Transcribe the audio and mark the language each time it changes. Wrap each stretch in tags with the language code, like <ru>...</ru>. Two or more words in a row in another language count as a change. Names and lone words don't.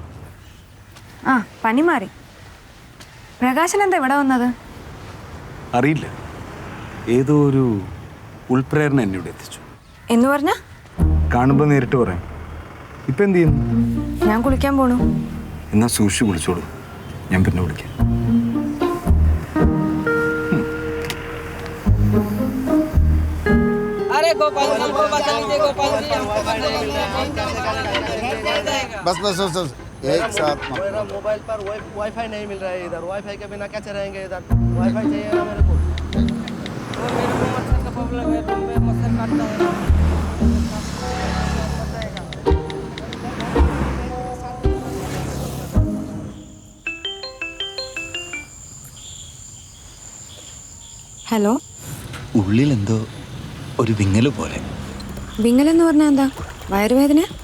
<ml>ആ, പനി മാറി. പ്രകാശൻ എന്താ ഇവിടെ വന്നത്? അറിയില്ല, ഏതോ ഒരു ഉൾപ്രേരണ എന്നെ ഇവിടെ എത്തിച്ചു. എന്ന് പറഞ്ഞ? കാണുമ്പോൾ നേരിട്ട് പറയാം. ഇപ്പം എന്ത് ചെയ്യുന്നു? ഞാൻ കുളിക്കാൻ പോണു. എന്നാൽ സൂക്ഷിച്ച് വിളിച്ചോളൂ, ഞാൻ പിന്നെ വിളിക്കാം.</ml> <hi>बस बस बस बस एक साथ मेरा मोबाइल पर वाईफाई नहीं मिल रहा है इधर। वाईफाई के बिना कैसे रहेंगे इधर? वाईफाई चाहिए ना मेरे को। मेरे को मच्छर का प्रॉब्लम है, रूम में मच्छर काटता है।</hi> <ml>ഹലോ. ഉള്ളിലെന്തോ ഒരു വിങ്ങല് പോലെ. വിങ്ങലെന്ന് പറഞ്ഞാൽ എന്താ? വയറുവേദന?</ml>